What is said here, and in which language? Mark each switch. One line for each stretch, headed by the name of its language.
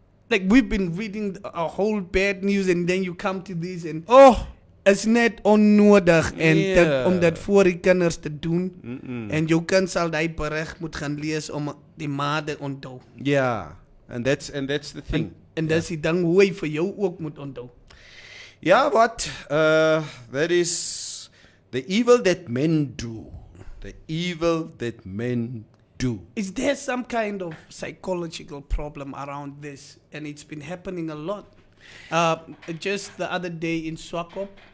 English: Like we've been reading a whole bad news and then you come to this and Oh,
Afrikaans: is net onnodig en
English: Yeah.
Afrikaans: dit om dit voor die kinders te doen en jou kind sal daai berig moet gaan lees om die ma te onthou.
English: yeah, and that's the thing.
Afrikaans: En dis die ding hoe hy vir jou ook moet onthou.
English: Yeah, but that is the evil that men do. The evil that men do. Is there some kind of psychological problem around this? And it's been happening a lot. Just the other day in Swakop,